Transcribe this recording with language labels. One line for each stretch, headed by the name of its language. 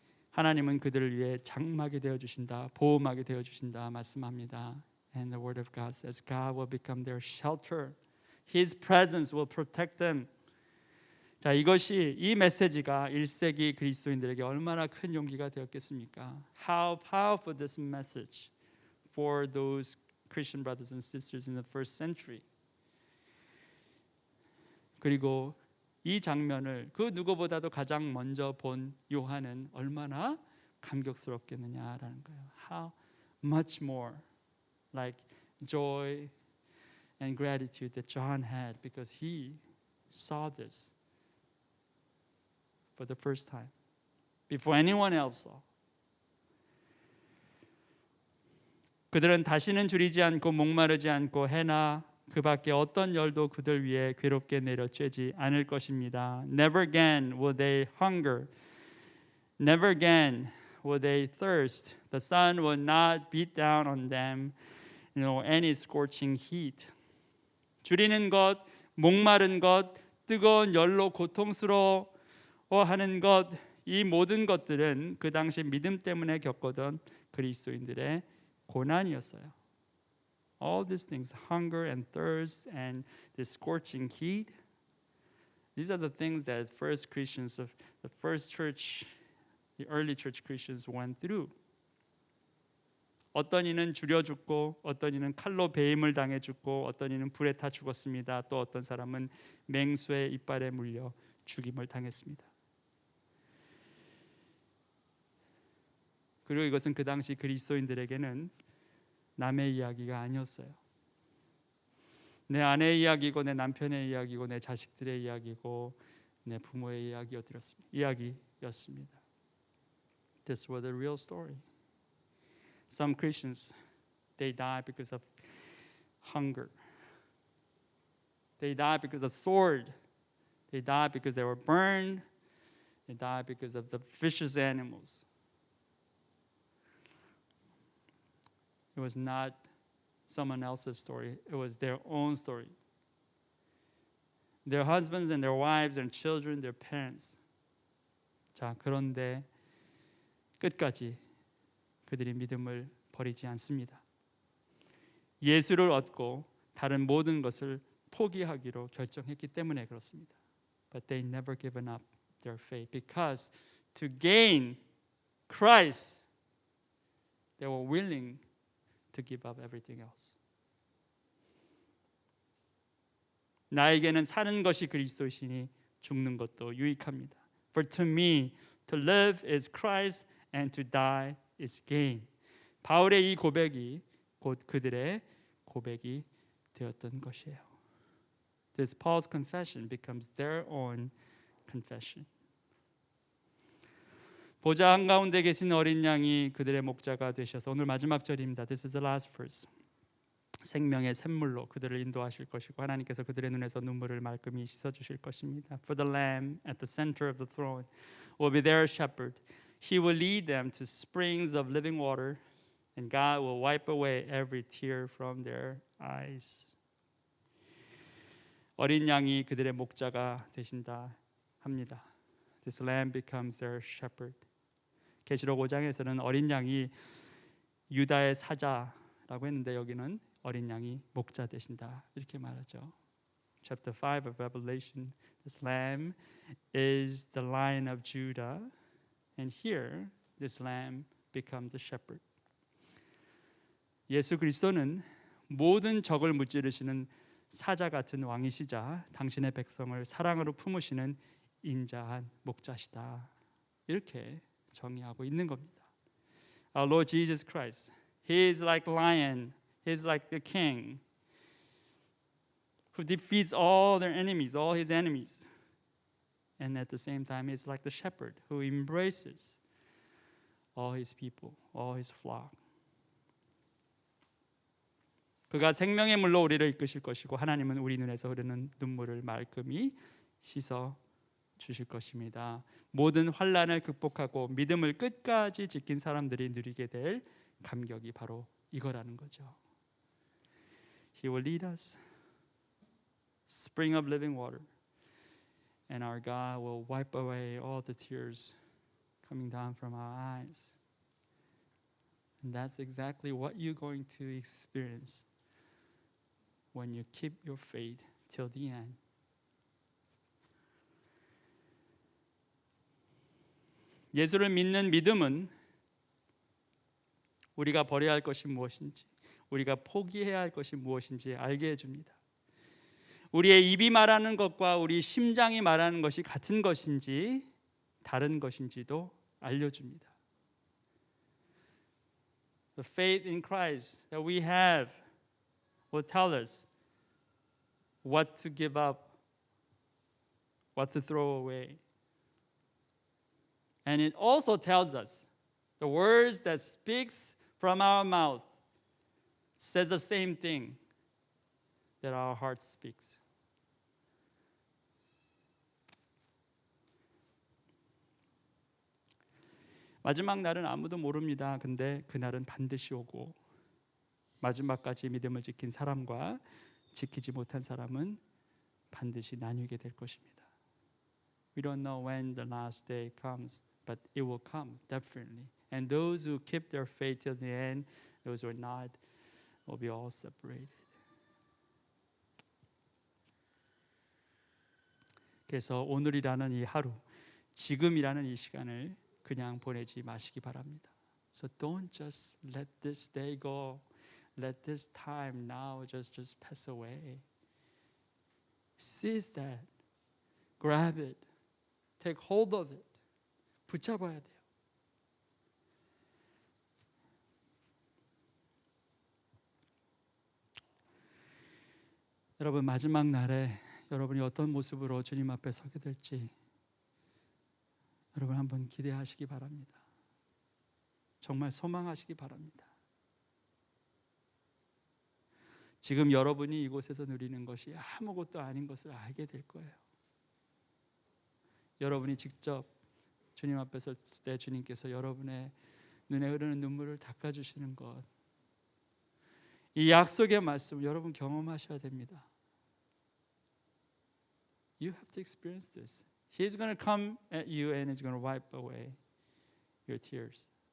Korean: 하나님은 그들을 위해 장막이 되어 주신다, 보호막이 되어 주신다 말씀합니다.
English: And the word of God says God will become their shelter. His presence will protect them.
Korean: 자, 이것이 이 메시지가 1세기 그리스도인들에게 얼마나 큰 용기가 되었겠습니까?
English: How powerful this message for those Christian brothers and sisters in the first century.
Korean: 그리고 이 장면을 그 누구보다도 가장 먼저 본 요한은 얼마나 감격스럽겠느냐라는 거예요.
English: How much more like joy and gratitude that John had because he saw this for the first time before anyone else saw.
Korean: 그들은 다시는 줄이지 않고 목마르지 않고 해나 그 밖에 어떤 열도 그들 위에 괴롭게 내려 쬐지 않을 것입니다.
English: Never again will they hunger. Never again will they thirst. The sun will not beat down on them, any scorching heat.
Korean: 줄이는 것, 목마른 것, 뜨거운 열로 고통스러워하는 것, 이 모든 것들은 그 당시 믿음 때문에 겪었던 그리스도인들의 고난이었어요.
English: All these things, hunger and thirst and the scorching heat, these are the things that first Christians of the first church, the early church Christians went through.
Korean: 어떤 이는 줄여 죽고 어떤 이는 칼로 배임을 당해 죽고 어떤 이는 불에 타 죽었습니다. 또 어떤 사람은 맹수의 이빨에 물려 죽임을 당했습니다. 그리고 이것은 그 당시 그리스도인들에게는 남의 이야기가 아니었어요. 내 아내의 이야기고 내 남편의 이야기고 내 자식들의 이야기고 내 부모의 이야기였습니다.
English: This was the real story. Some Christians, they died because of hunger. They died because of sword. They died because they were burned, They died because of the vicious animals. It was not someone else's story. It was their own story. Their husbands and their wives and children, their parents.
Korean: 자, 그런데 끝까지 그들이 믿음을 버리지 않습니다. 예수를 얻고 다른 모든 것을 포기하기로 결정했기 때문에 그렇습니다.
English: But they never given up their faith because to gain Christ, they were willing to give up everything else.
Korean: 나에게는 사는 것이 그리스도이시니 죽는 것도 유익합니다.
English: For to me, to live is Christ and to die is gain.
Korean: 바울의 이 고백이 곧 그들의 고백이 되었던 것이에요.
English: This Paul's confession becomes their own confession.
Korean: 보좌 한가운데 계신 어린 양이 그들의 목자가 되셔서 오늘 마지막 절입니다.
English: This is the last verse.
Korean: 생명의 샘물로 그들을 인도하실 것이고 하나님께서 그들의 눈에서 눈물을 말끔히 씻어주실 것입니다.
English: For the Lamb at the center of the throne will be their shepherd. He will lead them to springs of living water, and God will wipe away every tear from their eyes.
Korean: 어린 양이 그들의 목자가 되신다 합니다.
English: This Lamb becomes their shepherd.
Korean: 계시록 5장에서는 어린 양이 유다의 사자라고 했는데 여기는 어린 양이 목자 되신다 이렇게 말하죠.
English: Chapter 5 of Revelation, this lamb is the Lion of Judah, and here this lamb becomes the shepherd.
Korean: 예수 그리스도는 모든 적을 무찌르시는 사자 같은 왕이시자 당신의 백성을 사랑으로 품으시는 인자한 목자시다 이렇게 정의하고 있는 겁니다.
English: Our Lord Jesus Christ, He is like lion. He's like the king who defeats all their enemies, all his enemies. And at the same time, he's like the shepherd who embraces all his people, all his flock.
Korean: 그가 생명의 물로 우리를 이끄실 것이고 하나님은 우리 눈에서 흐르는 눈물을 말끔히 씻어 주실 것입니다. 모든 환난을 극복하고 믿음을 끝까지 지킨 사람들이 누리게 될 감격이 바로 이거라는 거죠.
English: He will lead us, spring of living water, and our God will wipe away all the tears coming down from our eyes. And that's exactly what you're going to experience when you keep your faith till the end.
Korean: 예수를 믿는 믿음은 우리가 버려야 할 것이 무엇인지, 우리가 포기해야 할 것이 무엇인지 알게 해줍니다. 우리의 입이 말하는 것과 우리 심장이 말하는 것이 같은 것인지 다른 것인지도 알려줍니다.
English: The faith in Christ that we have will tell us what to give up, what to throw away. And it also tells us the words that speaks from our mouth says the same thing that our heart speaks.
Korean: 마지막 날은 아무도 모릅니다. 근데 그날은 반드시 오고 마지막까지 믿음을 지킨 사람과 지키지 못한 사람은 반드시 나뉘게 될 것입니다.
English: We don't know when the last day comes, but it will come definitely. And those who keep their faith till the end, those who are not, will be all separated.
Korean: 그래서 오늘이라는 이 하루, 지금이라는 이 시간을 그냥 보내지 마시기 바랍니다.
English: So don't just let this day go. Let this time now just pass away. Seize that. Grab it. Take hold of it.
Korean: 붙잡아야 돼요. 여러분 마지막 날에 여러분이 어떤 모습으로 주님 앞에 서게 될지 여러분 한번 기대하시기 바랍니다. 정말 소망하시기 바랍니다. 지금 여러분이 이곳에서 누리는 것이 아무것도 아닌 것을 알게 될 거예요. 여러분이 직접 주님 앞에 설 때 주님께서 여러분의 눈에 흐르는 눈물을 닦아주시는 것, 이 약속의 말씀 여러분 경험하셔야 됩니다.
English: You have to experience this. He's going to come at you and he's going to wipe away your tears.